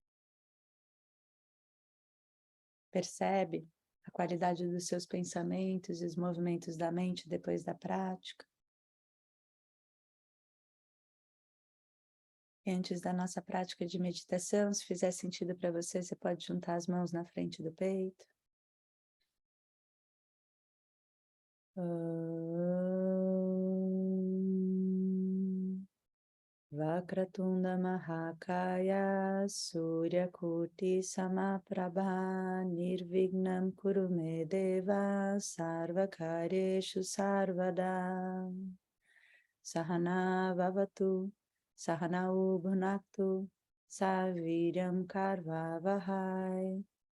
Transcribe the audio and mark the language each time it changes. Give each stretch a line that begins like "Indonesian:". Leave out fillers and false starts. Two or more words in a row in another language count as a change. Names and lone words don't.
Portuguese: Percebe a qualidade dos seus pensamentos e os movimentos da mente depois da prática? E antes da nossa prática de meditação, se fizer sentido para você, você pode juntar as mãos na frente do peito.
Sanskrit: वक्रतुण्ड महाकाय सूर्यकोटि समप्रभ निर्विघ्नं कुरु मे देव सर्वकार्येषु सर्वदा सह नाववतु सह नौ भुनक्तु सह वीर्यं करवावहै